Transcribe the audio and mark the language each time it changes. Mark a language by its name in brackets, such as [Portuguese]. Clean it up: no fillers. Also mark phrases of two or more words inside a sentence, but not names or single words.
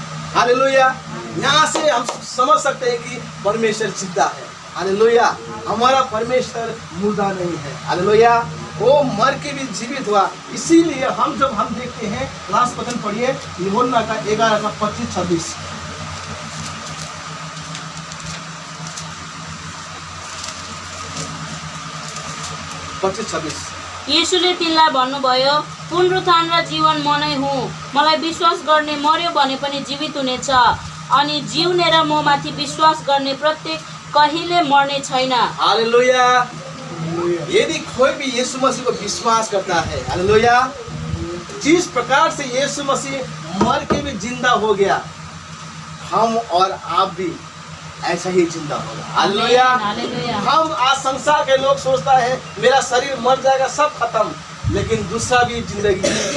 [Hindi] हालेलुया। यहाँ से हम समझ सकते हैं कि परमेश्वर जिंदा है। हालेलुया। हमारा परमेश्वर मुर्दा नहीं है। हालेलुया। वो मर के भी जीवित हुआ। इसीलिए हम जब हम देखते हैं, लास्ट वचन पढ़िए यूहन्ना का 11:25-26। [Nepali] यीशुले तिनलाई भन्नुभयो, पुनरुत्थान र जीवन म नै हुँ। मलाई विश्वास गर्ने मर्यो भने पनि जीवित हुनेछ, अनि जिउने र म माथि विश्वास गर्ने प्रत्येक कहिले मर्ने छैन। [Hindi] हालेलुया। यदि कोई भी यीशु मसीह को विश्वास करता है, हालेलुया, जिस प्रकार से यीशु मसीह मर के भी जिंदा हो गया, हम और आप भी ऐसा ही जिंदा होगा। हालेलुया। हम आज संसार के लोग सोचता है मेरा शरीर मर जाएगा, सब खत्म, लेकिन दूसरा भी जिंदगी है।